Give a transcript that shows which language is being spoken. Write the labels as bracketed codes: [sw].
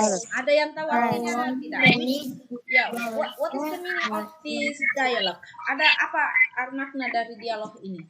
[id] Ada yang tahu artinya tidak? [en] Ya, what is the meaning of this dialogue? [id] Ada apa makna dari dialog ini?